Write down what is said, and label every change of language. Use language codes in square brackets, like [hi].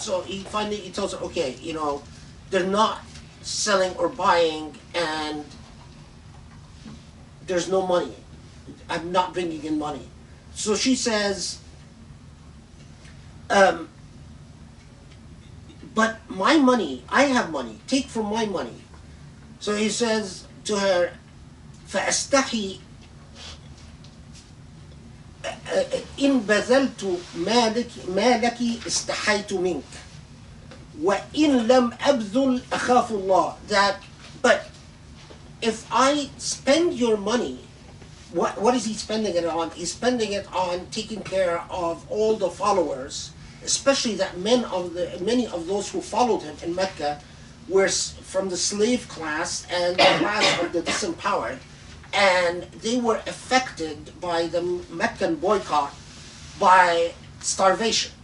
[en] So he tells her, okay, they're not selling or buying, and there's no money. I'm not bringing in money. So she says, but my money, I have money. Take from my money. So he says to her, [ar] فأستحي إن بذلت ما لك استحيت منك وإن لم أبذل أخاف الله. [en] That, but if I spend your money, what is he spending it on? He's spending it on taking care of all the followers, especially that many of those who followed him in Mecca were from the slave class and the class of the disempowered, and they were affected by the Meccan boycott by starvation.